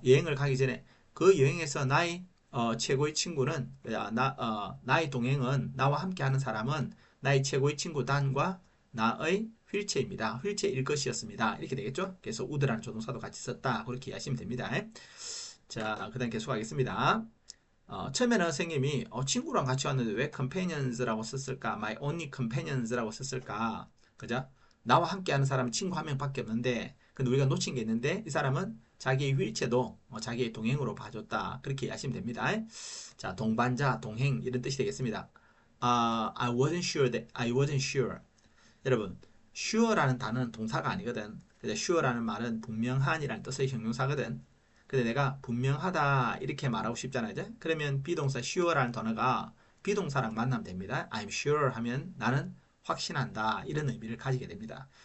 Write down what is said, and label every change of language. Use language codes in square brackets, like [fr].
[ko] 여행을 가기 전에 그 여행에서 나의 최고의 친구는 나의 동행은 나와 함께하는 사람은 나의 최고의 친구 단과 나의 휠체입니다. 휠체일 것이었습니다. 이렇게 되겠죠? 그래서 would라는 조동사도 같이 썼다. 그렇게 이해하시면 됩니다. 자, 그 다음 계속하겠습니다. 처음에는 선생님이 친구랑 같이 왔는데 왜 companions라고 썼을까? [en] My only companions라고 [ko] 썼을까? 그죠? 나와 함께하는 사람은 친구 한 명밖에 없는데 근데 우리가 놓친 게 있는데 이 사람은 자기의 휠체도 자기의 동행으로 봐줬다. 그렇게 이해하시면 됩니다. 자, 동반자, 동행 이런 뜻이 되겠습니다. [en] I wasn't sure that I wasn't sure. [ko] 여러분, sure라는 단어는 동사가 아니거든. 그래서 sure라는 말은 분명한이라는 뜻의 형용사거든. 근데 내가 분명하다 이렇게 말하고 싶잖아요. 이제? 그러면 비동사 sure라는 단어가 비동사랑 만나면 됩니다. [en] I'm sure [ko] 하면 나는 확신한다 이런 의미를 가지게 됩니다.